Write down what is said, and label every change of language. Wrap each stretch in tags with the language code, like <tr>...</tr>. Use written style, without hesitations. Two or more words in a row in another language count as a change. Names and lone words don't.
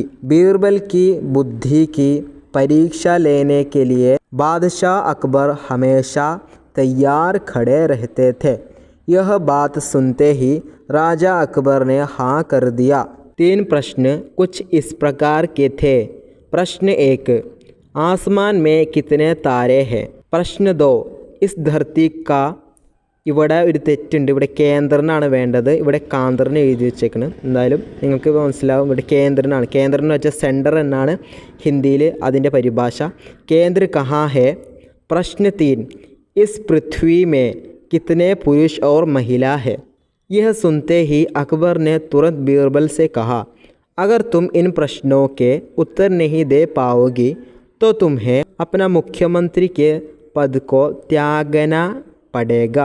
<hi>बीरबल की बुद्धि की परीक्षा लेने के लिए बादशाह अकबर हमेशा तैयार खड़े रहते थे। यह बात सुनते ही राजा अकबर ने हाँ कर दिया। 3 प्रश्न कुछ इस प्रकार के थे। प्रश्न 1, आसमान में कितने तारे हैं? प्रश्न 2, इस धरती का</hi> <ml>ഇവിടെ ഒരു തെറ്റുണ്ട്. ഇവിടെ കേന്ദ്രനാണ് വേണ്ടത്. ഇവിടെ കാന്തറിന് എഴുതി വെച്ചേക്കുന്നത്. എന്തായാലും നിങ്ങൾക്ക് മനസ്സിലാവും ഇവിടെ കേന്ദ്രനാണ്. കേന്ദ്രം എന്ന് വെച്ചാൽ സെൻറ്റർ എന്നാണ് ഹിന്ദിയിൽ അതിൻ്റെ പരിഭാഷ.</ml> <hi>केंद्र कहाँ है? प्रश्न 3, इस पृथ्वी में कितने पुरुष और महिला है? यह सुनते ही अकबर ने तुरंत बीरबल से कहा, अगर तुम इन प्रश्नों के उत्तर नहीं दे पाओगी तो तुम्हें अपना मुख्यमंत्री के पद को त्यागना पड़ेगा।</hi>